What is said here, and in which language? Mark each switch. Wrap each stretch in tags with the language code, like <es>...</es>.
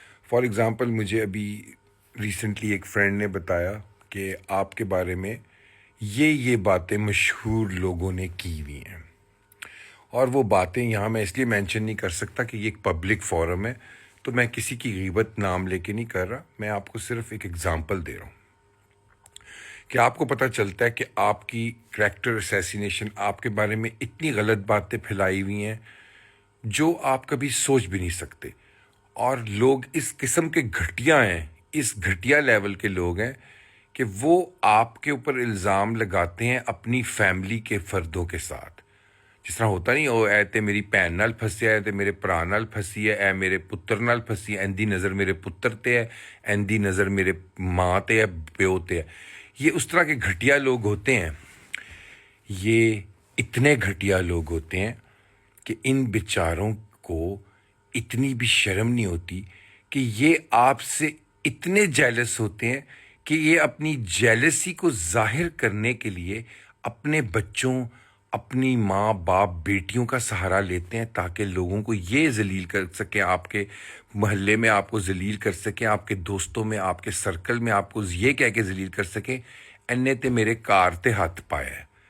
<en>for example</en> <ur>مجھے ابھی recently ایک فرینڈ نے بتایا کہ آپ کے بارے میں یہ باتیں مشہور لوگوں نے کی ہوئی ہیں، اور وہ باتیں یہاں میں اس لیے مینشن نہیں کر سکتا کہ یہ ایک پبلک فورم ہے، تو میں کسی کی غیبت نام لے کے نہیں کر رہا، میں آپ کو صرف ایک ایگزامپل دے رہا ہوں کہ آپ کو پتہ چلتا ہے کہ آپ کی کریکٹر اسیسینیشن، آپ کے بارے میں اتنی غلط باتیں پھیلائی ہوئی ہیں جو آپ کبھی سوچ بھی نہیں سکتے. اور لوگ اس قسم کے گھٹیا ہیں، اس گھٹیا لیول کے لوگ ہیں کہ وہ آپ کے اوپر الزام لگاتے ہیں اپنی فیملی کے فردوں کے ساتھ.</ur> <pa>جس طرح ہوتا نہیں، او اے تے میری بھن نال پھسیا ہے، تے میرے بھرا نال پھسی ہے، اے میرے پتر نال پھسی ہے، ایندی نظر میرے پتر تے ہے، ایندی نظر میرے ماں تے ہے، پیو تے ہے.</pa> <ur>یہ اس طرح کے گھٹیا لوگ ہوتے ہیں. یہ اتنے گھٹیا لوگ ہوتے ہیں کہ ان بیچاروں کو اتنی بھی شرم نہیں ہوتی کہ یہ آپ سے اتنے جیلس ہوتے ہیں کہ یہ اپنی جیلسی کو ظاہر کرنے کے لیے اپنے بچوں، اپنی ماں باپ، بیٹیوں کا سہارا لیتے ہیں تاکہ لوگوں کو یہ ذلیل کر سکیں، آپ کے محلے میں آپ کو ذلیل کر سکیں، آپ کے دوستوں میں، آپ کے سرکل میں آپ کو یہ کہہ کے ذلیل کر سکیں</ur> <pa>اینے تے میرے کار تے ہاتھ پایا ہے.</pa>